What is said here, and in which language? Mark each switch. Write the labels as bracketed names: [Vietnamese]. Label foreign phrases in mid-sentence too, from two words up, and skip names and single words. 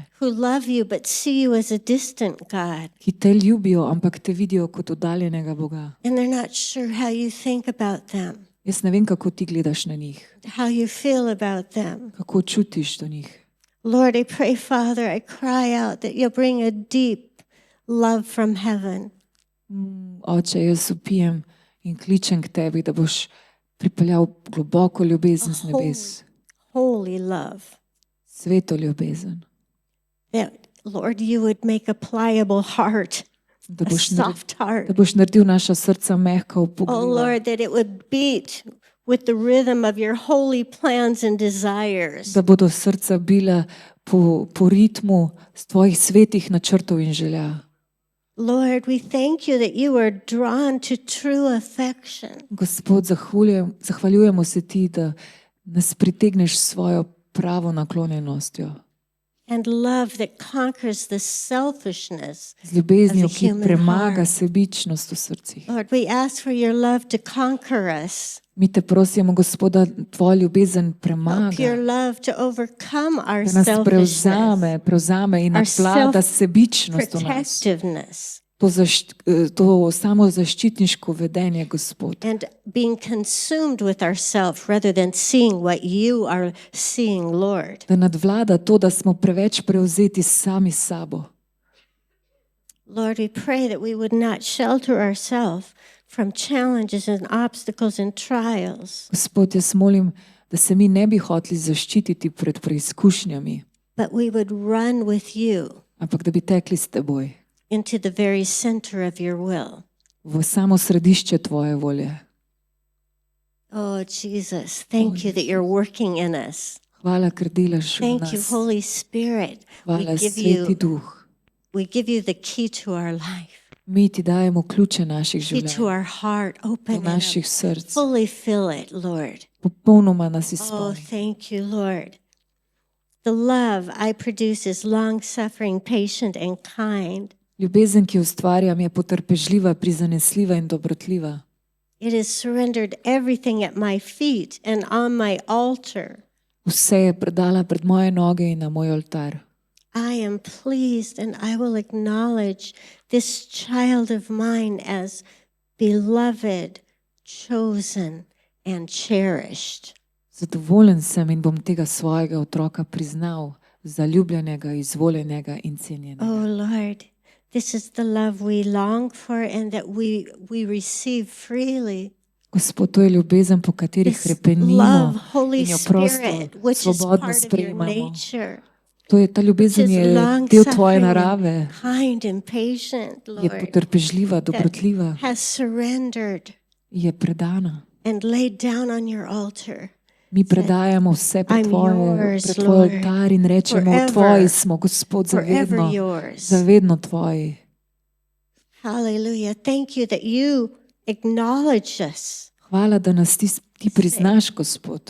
[English] who love you but see you as a distant God, [Slovenian] ki te ljubijo, ampak te vidijo kot oddaljenega Boga. [English] and they're not sure how you think about them, [Slovenian] Jaz ne vem, kako ti gledaš na njih, [English] how you feel about them. [Slovenian] kako čutiš do njih. [English] Lord, I pray, Father, I cry out that you'll bring a deep love from heaven. [Slovenian] Oče, jaz vpijem in kličem k tebi, da boš pripeljal globoko ljubezen z nebes, [English] Holy love. [Slovenian] sveto ljubezen, [English] That, Lord, you would make a pliable heart, [Slovenian] da [English] a [Slovenian] boš, [English] soft [Slovenian] da [English] heart. [Slovenian] boš naredil naša srca mehka, [English] Oh, [Slovenian] upogljiva, [English] Lord, that it would beat with the rhythm of your holy plans and desires. [Slovenian] da bodo srca bila po ritmu tvojih svetih načrtov in želja. [English] Lord, we thank you that you are drawn to true affection. [Slovenian] Gospod, zahvaljujemo se ti, da nas pritegneš s svojo pravo naklonjenostjo, [English] And love that conquers the selfishness. [Slovenian] z ljubeznijo, [English] Of the [Slovenian] ki [English] human [Slovenian] premaga [English] heart. [Slovenian] sebičnost v srcih. [English] Lord, we ask for your love to conquer us. [Slovenian] Mi te prosimo, Gospod, da tvoja ljubezen [English] Help your [Slovenian] premaga, [English] love to overcome our [Slovenian] da nas [English] selfishness, [Slovenian] prevzame in [English] our [Slovenian] nadvlada sebičnost v nas. [English] protectiveness, [Slovenian] To samozaščitniško vedenje, Gospod. [English] and being consumed with ourselves rather than seeing what you are seeing, Lord. [Slovenian] Da nadvlada to, da smo preveč prevzeti sami s sabo. [English] Lord, we pray that we would not shelter ourselves from challenges and obstacles and trials, [Slovenian] Gospod, jaz molim, da se mi ne bi hoteli zaščititi pred preizkušnjami, [English] but we would run with you [Slovenian] ampak da bi tekli s teboj [English] into the very center of your will. [Slovenian] v samo središče tvoje volje. [English] Oh, Jesus, thank you that you're working in us. [Slovenian] Hvala, ker delaš v [English] Thank you, [Slovenian] nas. [English] Holy Spirit. [Slovenian] Hvala, [English] We give [Slovenian] Sveti [English] you, [Slovenian] Duh. [English] we give you the key to our life, [Slovenian] Mi ti dajemo ključe naših [English] key to [Slovenian] življenj, [English] our heart. [Slovenian] do [English] Open it [Slovenian] naših [English] up. [Slovenian] src. [English] Fully fill it, Lord. [Slovenian] Popolnoma nas [English] Oh, [Slovenian] izpolni. [English] thank you, Lord. The love I produce is long-suffering, patient, and kind. [Slovenian] Ljubezen, ki jo ustvarjam, je potrpežljiva, prizanesljiva in dobrotljiva. [English] It has surrendered everything at my feet and on my altar. [Slovenian] Vse je predala pred moje noge in na moj oltar. [English] I am pleased and I will acknowledge this child of mine as beloved, chosen, and cherished. [Slovenian] Zadovoljen sem in bom tega svojega otroka priznal, zaljubljenega, izvoljenega in cenjenega. [English] Oh Lord, this is the love we long for and that we receive freely. [Slovenian] Gospod, to je ljubezen, po kateri [English] This [Slovenian] hrepenimo [English] love, Holy [Slovenian] in jo prosto, [English] Spirit, which is [Slovenian] svobodno [English] part of your [Slovenian] sprejemamo. [English] nature, [Slovenian] To je ta [English] which [Slovenian] ljubezen, [English] is [Slovenian] je del tvoje [English] long-suffering, [Slovenian] narave, [English] and kind and patient, [Slovenian] je [English] Lord, [Slovenian] potrpežljiva, dobrotljiva, [English] has surrendered [Slovenian] je predana. [English] and laid down on your altar. [Slovenian] Mi predajamo vse pred [English] I'm [Slovenian] tvoj [English] yours, [Slovenian] tvoj [English] Lord, [Slovenian] oltar in rečemo, [English] forever, [Slovenian] tvoji smo, Gospod, [English] Forever [Slovenian] zavedno, [English] yours. [Slovenian] zavedno tvoji. [English] Hallelujah. Thank you that you acknowledge us. [Slovenian] Hvala, da nas ti priznaš, Gospod,